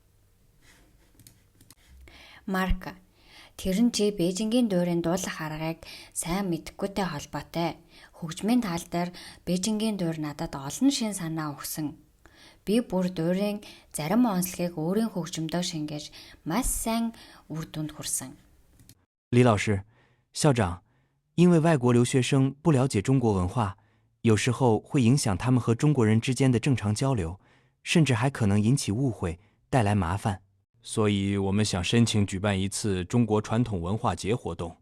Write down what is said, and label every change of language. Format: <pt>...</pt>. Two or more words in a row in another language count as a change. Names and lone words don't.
<mn>Марк, тэр нь чи Бээжингийн дуурийн дуулах аргыг сайн мэдэхгүйтэй холбоотой. Хөгжмийн тал дээр Бээжингийн дуур надад олон шин санаа өгсөн. Би бүр дуурийн зарим онцлогийг өөрийн хөгжмөдөө шингээж маш сайн үр дүнд хүрсэн.</mn> <zh>李老师，校长，因为外国留学生不了解中国文化，有时候会影响他们和中国人之间的正常交流，甚至还可能引起误会，带来麻烦。所以我们想申请举办一次中国传统文化节活动。</zh>